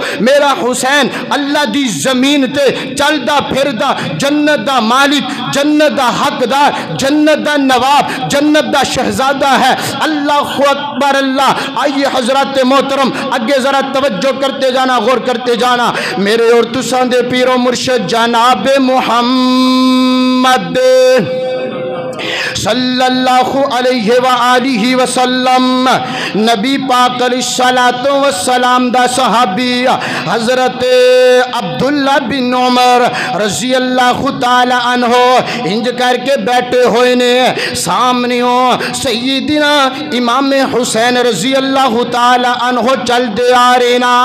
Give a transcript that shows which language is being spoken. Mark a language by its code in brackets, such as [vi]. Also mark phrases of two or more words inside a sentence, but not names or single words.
[pa] میرا حسین اللہ دی زمین تے چلدا پھردا جنت دا مالک، جنت دا حقدار، جنت دا نواب، جنت دا شہزادہ ہے. [ar] اللهُ أكبر الله. [ur] آئیے حضرت محترم اگے ذرا توجہ کرتے جانا، غور کرتے جانا. [pa] میرے اور تساں دے پیرو مرشد جناب محمد [ar] صلى الله عليه وآله وسلم [pa] نبی پاک [ar] عليه الصلاة والسلام [pa] دا صحابی حضرت عبداللہ بن عمر [ar] رضي الله تعالى عنه [pa] انج کر کے بیٹھے ہوئے نے. [ur] سامنے سیدنا امام حسین [ar] رضي الله تعالى عنه [ur] چلتے آ رہے نا.